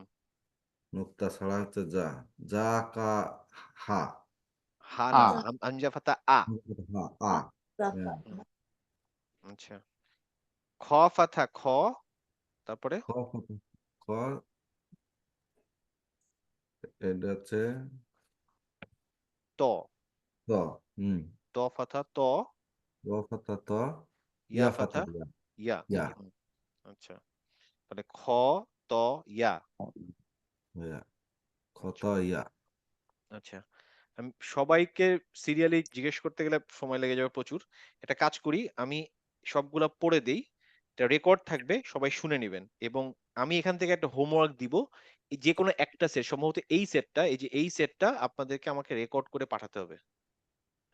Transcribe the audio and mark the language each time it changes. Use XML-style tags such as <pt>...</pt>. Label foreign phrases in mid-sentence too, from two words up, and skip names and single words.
<bn>নুক্তা ছাড়া হচ্ছে যা, যা কা, হা, হা আ। না,</bn> <ar>همزة فتحة أ.</ar> <bn>হা, আ, হ্যাঁ, হুম, আচ্ছা।</bn> <ar>خ فتحة خ,</ar> <bn>তারপরে</bn> <ar>خ فتحة خ,</ar> <bn>এটা হচ্ছে ত, ত, হুম,</bn> <ar>ت فتحة ت, ر فتحة ت,</ar> <bn>ইয়া</bn> <ar>ياء فتحة</ar> <bn>ফাতা ইয়া, ইয়া। ইয়া, হুম, আচ্ছা, মানে খ, ত, ইয়া। ইয়া, খ ত আচ্ছা ইয়া। আচ্ছা, আমি সবাইকে সিরিয়ালি জিজ্ঞেস করতে গেলে সময় লেগে যাবে প্রচুর। একটা কাজ করি, আমি সবগুলা পড়ে দেই, এটা রেকর্ড থাকবে, সবাই শুনে নেবেন। এবং আমি এখান থেকে একটা হোমওয়ার্ক দিব, এই যে কোনো একটা সেট, সম্ভবত এই সেটটা, এই যে এই সেটটা আপনাদেরকে আমাকে রেকর্ড করে পাঠাতে হবে।</bn>